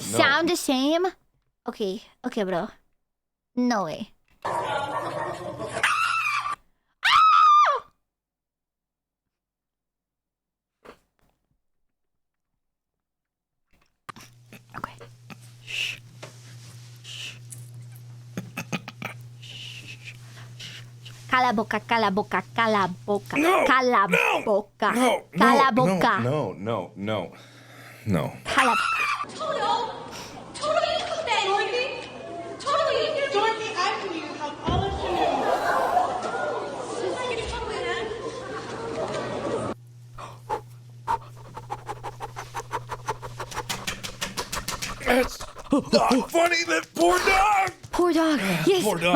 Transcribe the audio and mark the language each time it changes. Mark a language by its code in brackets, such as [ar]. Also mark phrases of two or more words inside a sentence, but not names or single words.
[en] Sound the same? Okay, bro. No way. Okay. Shh. [pt] Cala boca, cala boca, cala boca. No, Cala no, boca. No, Cala boca. no. No. Palapa. [en] Dorothy, I can you help all of That's not funny. That poor dog. Poor dog. Yes. Poor dog.